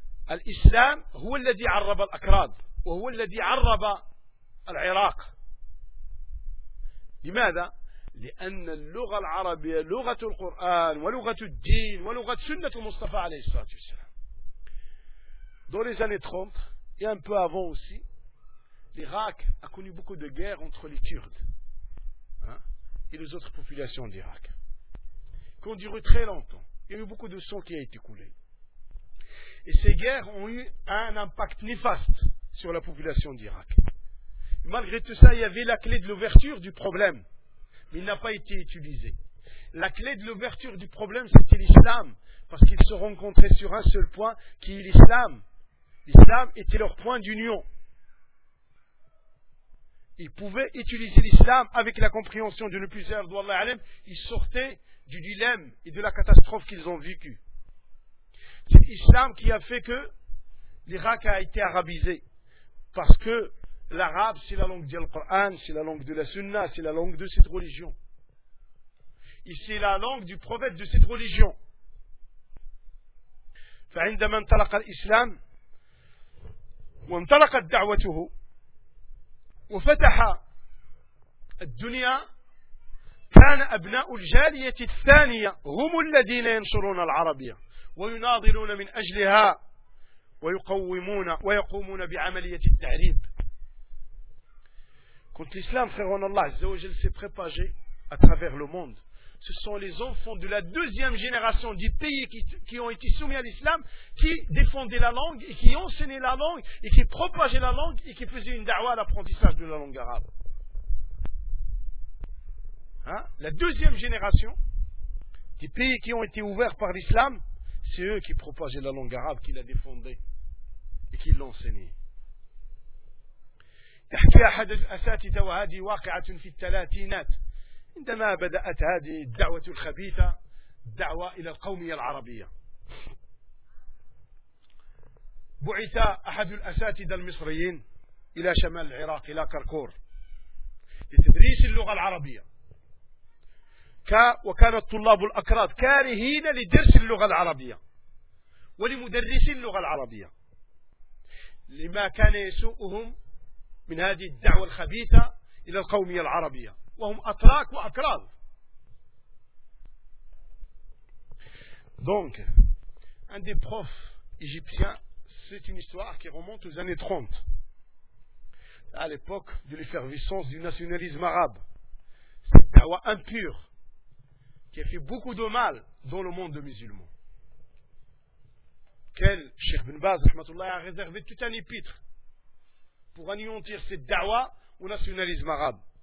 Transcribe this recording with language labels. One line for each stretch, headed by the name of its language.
Arabic: الإسلام هو الذي عرب الأكراد وهو الذي عرب العراق. لماذا؟ لأن اللغة العربية لغة القرآن ولغة الدين ولغة سنة المصطفى عليه الصلاة والسلام.
French: Dans les années 30 et un peu avant aussi, l'Irak a connu beaucoup de guerres entre les Kurdes et les autres populations d'Irak, qui ont duré très longtemps. Il y a eu beaucoup de sang qui a été coulé. Et ces guerres ont eu un impact néfaste sur la population d'Irak. Malgré tout ça, il y avait la clé de l'ouverture du problème. Mais il n'a pas été utilisé. la clé de l'ouverture du problème, c'était l'islam. Parce qu'ils se rencontraient sur un seul point, qui est l'islam. L'islam était leur point d'union. Ils pouvaient utiliser l'islam avec la compréhension de ne plus servir d'Allah alim. Ils sortaient du dilemme et de la catastrophe qu'ils ont vécu. C'est l'islam qui a fait que l'Irak a été arabisé. Parce que l'arabe, c'est la langue du Coran, c'est la langue de la Sunna, c'est la langue de cette religion. Et c'est la langue du prophète de cette religion.
Arabic: فعندما انطلق الإسلام وانطلقت دعوته وفتح الدنيا كان أبناء الجالية الثانية هم الذين ينشرون العربية ويناضلون من أجلها ويقومون ويقومون بعملية التعريب.
French: Quand l'islam, frère en Allah, Azzawajal, s'est propagé à travers le monde, ce sont les enfants de la deuxième génération des pays qui ont été soumis à l'islam qui défendaient la langue et qui enseignaient la langue et qui propageaient la langue et qui faisaient une da'wah à l'apprentissage de la langue arabe. Hein? La deuxième génération des pays qui ont été ouverts par l'islam, c'est eux qui propageaient la langue arabe, qui la défendaient et qui l'enseignaient.
Arabic: تحكي أحد الأساتذة وهذه واقعة في الثلاثينات عندما بدأت هذه الدعوة الخبيثة الدعوة إلى القومية العربية. بعث أحد الأساتذة المصريين إلى شمال العراق إلى كركور لتدريس اللغة العربية وكان الطلاب الأكراد كارهين لدرس اللغة العربية ولمدرسي اللغة العربية لما كان يسوءهم من هذه الدعوة الخبيثة إلى القومية العربية وهم أتراك وأكراد.
French: Donc un des profs égyptiens, c'est une histoire qui remonte aux années 30, à l'époque de l'effervescence du nationalisme arabe, cette dawa impure qui a fait beaucoup de mal dans le monde musulman, quel Cheikh Ibn Baz rahmatullah a réservé tout un épître pour anéantir cette da'wa au nationalisme arabe.